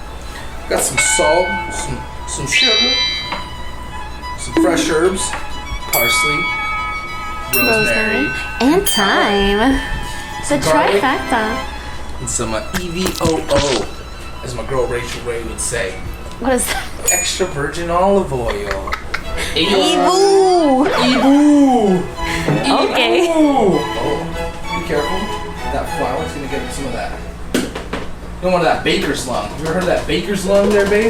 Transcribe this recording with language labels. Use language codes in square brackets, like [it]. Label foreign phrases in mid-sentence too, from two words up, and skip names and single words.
[en] Got some salt, some sugar, some fresh herbs, parsley, rosemary, and thyme. The trifecta. And some E.V.O.O, as my girl Rachel Ray would say. What is that? Extra virgin olive oil. E.V.O.O. E.V.O.O. Okay. Oh, be careful. That flour's gonna get some of that. You don't want that baker's lung. You ever heard of that baker's lung there, babe?